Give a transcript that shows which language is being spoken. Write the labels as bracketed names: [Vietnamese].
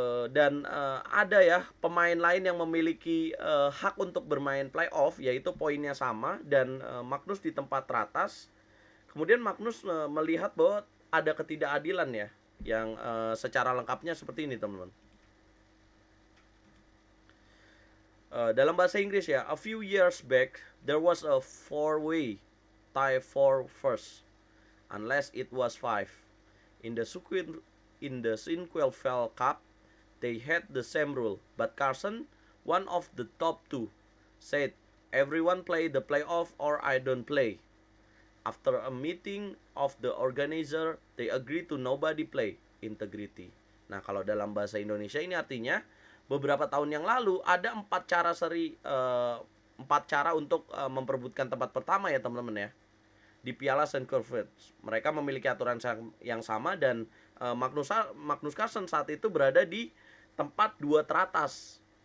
[Indonesian] Dan ada ya pemain lain yang memiliki hak untuk bermain playoff, yaitu poinnya sama, dan Magnus di tempat teratas. Kemudian Magnus melihat bahwa ada ketidakadilan ya, yang secara lengkapnya seperti ini teman-teman. Dalam bahasa Inggris ya, [English] a few years back there was a 4-way tie for first, unless it was 5. In the Sinquevaled Cup, they had the same rule, but Carlsen, one of the top 2, said, "Everyone play the playoff or I don't play." After a meeting of the organizer, they agreed to nobody play. Integrity. [Indonesian] Nah, kalau dalam bahasa Indonesia ini artinya beberapa tahun yang lalu ada 4 cara seri 4 cara untuk memperebutkan tempat pertama ya teman-teman ya di Piala St. Cuthbert. Mereka memiliki aturan yang sama dan Magnus Carlsen saat itu berada di tempat 2 teratas.